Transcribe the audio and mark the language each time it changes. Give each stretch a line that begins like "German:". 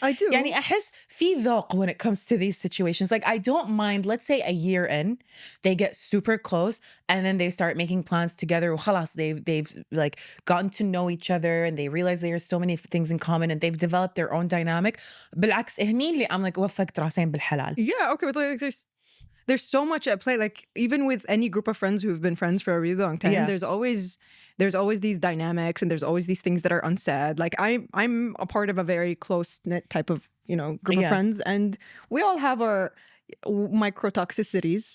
English: I do.
Arabic: يعني أحس في ذوق
English: when it comes to these situations. Like I don't mind, let's say a year in they get super close and then they start making plans together وخلاص they've like gotten to know each other and they realize there's so many things in common and they've developed their own dynamic.
Arabic: بالعكس هني اللي
English: I'm like
Arabic: وفقت راسين بالحلال.
English: Yeah, okay, but like there's so much at play. Like even with any group of friends who've been friends for a really long time, Yeah. there's always these dynamics and there's always these things that are unsaid. Like I'm a part of a very close knit type of group of Yeah. friends, and we all have our micro toxicities.